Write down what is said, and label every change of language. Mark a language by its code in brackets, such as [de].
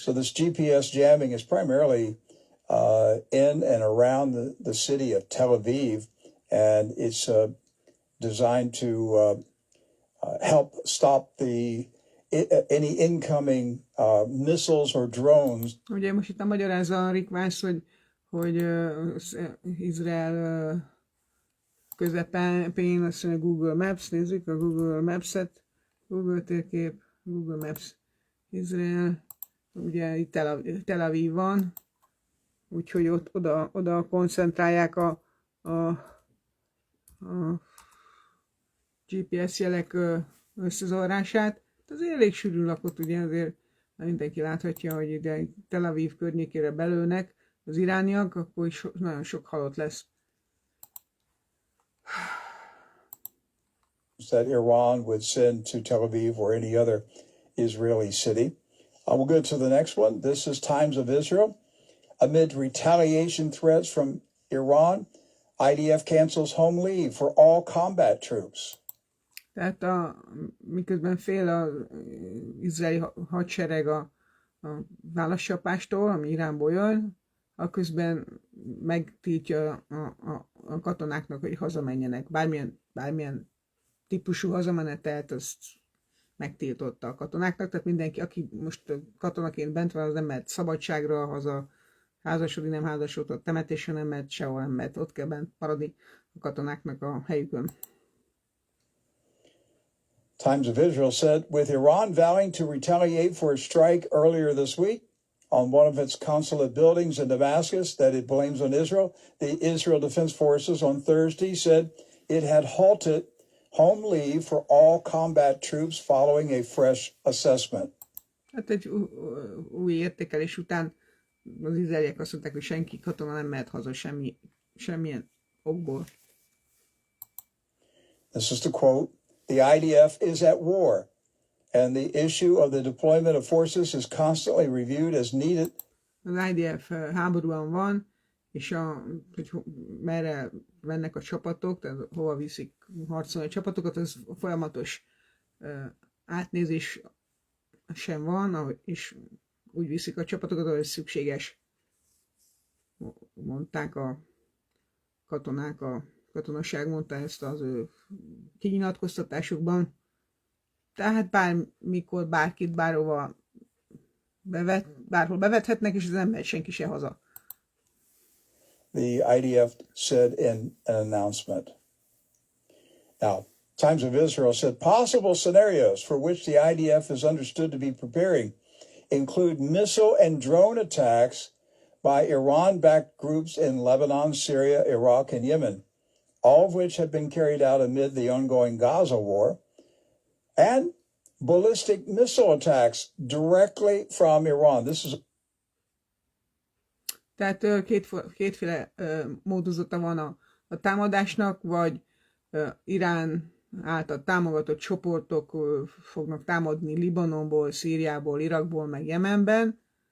[en] So this GPS jamming is primarily in and around the city of Tel Aviv, and it's designed to help stop any incoming missiles or drones. [hu] Ugye most itt a magyarázza a Rikvász, hogy Izrael közepén, azt mondja Google Maps, nézzük a Google Maps-et, Google térkép, Google Maps, Izrael, ugye itt Tel Aviv van, úgyhogy ott oda koncentrálják a GPS jelek összezavarását. Ez elég sűrűn lakott, ugye azért mindenki láthatja, hogy ide Tel Aviv környékére belőnek az irániak, akkor is nagyon sok halott lesz. [en] That Iran would send to Tel Aviv or any other Israeli city. We'll go to the next one. This is Times of Israel. Amid retaliation threats from Iran, IDF cancels home leave for all combat troops. [hu] Tehát miközben fél az izraeli hadsereg a válaszcsapástól, ami Iránból jön, aközben megtiltja a katonáknak, hogy hazamenjenek. Bármilyen típusú hazamenetelt, azt megtiltotta a katonáknak, tehát mindenki, aki most katonaként bent van, az nem mehet szabadságra, haza házasodni, nem házasodott, temetésre nem mehet, sehol nem mehet, ott kell bent maradni a katonáknak a helyükön. [en] Times of Israel said, with Iran vowing to retaliate for a strike earlier this week on one of its consulate buildings in Damascus that it blames on Israel, the Israel Defense Forces on Thursday said it had halted home leave for all combat troops following a fresh assessment. [hu] Hát egy új értékelés után az izraeliek azt mondták, hogy senki katona nem mehet haza semmilyen okból. [en] This is the quote. The IDF is at war, and the issue of the deployment of forces is constantly reviewed as needed. [hu] Az IDF háborúban van, és hogy merre mennek a csapatok, tehát hova viszik harcolni a csapatokat, az folyamatos átnézés sem van, és úgy viszik a csapatokat, ahogy szükséges. Mondták a katonák, a katonaság mondta ezt az ő kinyilatkoztatásukban. Tehát bármikor, bárkit, bárhol bevethetnek, és ez nem mehet senki se haza. [en] The IDF said in an announcement. Now, Times of Israel said possible scenarios for which the IDF is understood to be preparing include missile and drone attacks by Iran-backed groups in Lebanon, Syria, Iraq, and Yemen, all of which have been carried out amid the ongoing Gaza war, and ballistic missile attacks directly from Iran. This is [hu] Tehát kétféle módozata van a támadásnak, vagy Irán által támogatott csoportok fognak támadni Libanonból, Szíriából, Irakból, meg Jemenben,